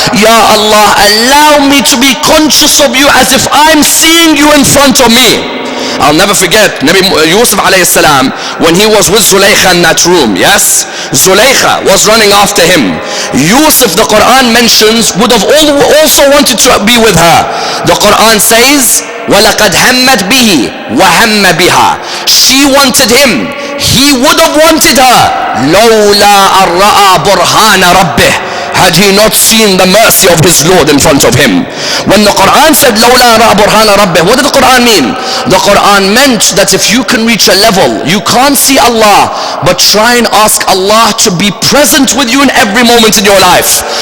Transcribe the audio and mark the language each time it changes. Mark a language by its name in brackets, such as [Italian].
[English] Ya Allah, allow me to be conscious of you as if I'm seeing you in front of me. I'll never forget Nabi Yusuf alayhi salam when he was with Zulaykha in that room. Yes, Zulaykha was running after him. Yusuf, the Quran mentions, would have also wanted to be with her. The Quran says, [Arabic] وَلَقَدْ هَمَّتْ بِهِ وَهَمَّ بِهَا. [English] She wanted him, he would have wanted her. [Arabic] لَوْلَا أَن رَأَى بُرْهَانَ رَبِّهِ. [English] had he not seen the mercy of his Lord in front of him. When the Quran said [Arabic] لَوْلَا رَأَ بُرْهَانَ رَبِّهِ, [English] what did the Quran mean? The Quran meant that if you can reach a level, you can't see Allah, but try and ask Allah to be present with you in every moment in your life.